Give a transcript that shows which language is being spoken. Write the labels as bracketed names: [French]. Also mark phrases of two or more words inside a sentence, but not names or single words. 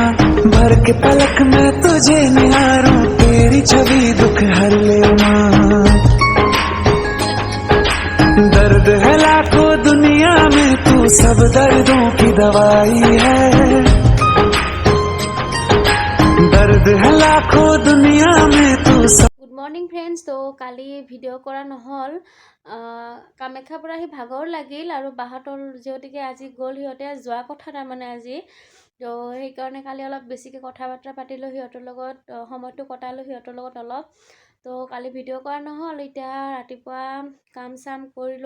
[Hindi] भर के पलक में तुझे निहारूं, तेरी छवि दुख हर ले माँ। दर्द है लाखों दुनिया में, तू सब दर्दों की दवाई है। दर्द है लाखों दुनिया में तू सब। [English] Good morning friends. [Assamese] তো কালি ভিডিঅ' কৰা নহ'ল, কামাখ্যাৰ পৰা আহি ভাগৰ লাগিল আৰু বাহঁতৰ যিহেতুকে আজি গ'ল, সিহঁতে যোৱা কথা তাৰমানে আজি। তো সেইকাৰণে কালি অলপ বেছিকৈ কথা বাৰ্তা পাতিলোঁ সিহঁতৰ লগত, সময়টো কটালোঁ সিহঁতৰ লগত অলপ। তো কালি ভিডিঅ' কৰা নহ'ল। এতিয়া ৰাতিপুৱা কাম চাম কৰিলোঁ।